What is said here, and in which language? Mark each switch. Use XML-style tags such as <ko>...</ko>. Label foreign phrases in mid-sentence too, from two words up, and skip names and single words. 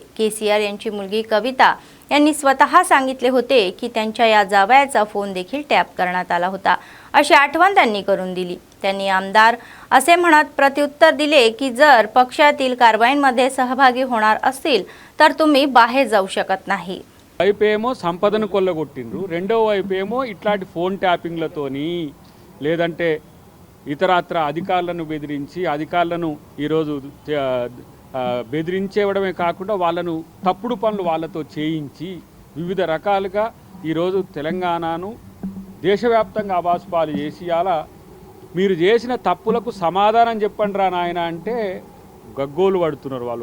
<mr>KCR यांची मुलगी कविता यांनी स्वतः सांगितले होते की त्यांच्या या जावयाचा फोन देखील टॅप करण्यात आला होता अशी आठवण त्यांनी करून दिली। त्यांनी आमदार असे म्हणत प्रत्युत्तर दिले की जर पक्षातील कारवाईमध्ये सहभागी होणार असतील तर तुम्ही बाहेर जाऊ शकत नाही।</mr> <te>వైపేమో సంపదను కొల్లగొట్టిండ్రు, రెండో వైపేమో ఇట్లాంటి ఫోన్ ట్యాపింగ్లతోని లేదంటే ఇతరత్ర అధికారులను బెదిరించి అధికారులను ఈరోజు బెదిరించేవడమే కాకుండా వాళ్ళను తప్పుడు పనులు వాళ్ళతో చేయించి వివిధ రకాలుగా ఈరోజు తెలంగాణను దేశవ్యాప్తంగా అబాసుపాలు చేసి అలా మీరు చేసిన తప్పులకు సమాధానం చెప్పండి రా నాయన అంటే గగ్గోలు పడుతున్నారు వాళ్ళు।</te>